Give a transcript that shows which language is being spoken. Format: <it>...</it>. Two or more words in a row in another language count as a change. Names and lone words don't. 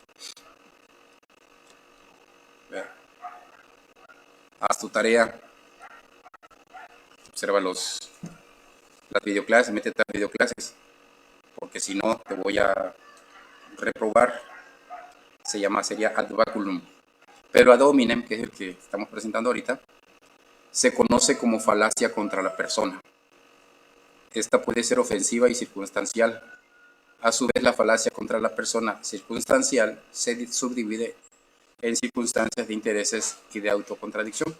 <es>Haz tu tarea, observa las videoclases, métete a videoclases, porque si no te voy a reprobar. Sería</es> <la>ad baculum. Pero ad hominem,</la> <es>que es el que estamos presentando ahorita, se conoce como falacia contra la persona. Esta puede ser ofensiva y circunstancial. A su vez, la falacia contra la persona circunstancial se subdivide en circunstancias de intereses y de autocontradicción.</es>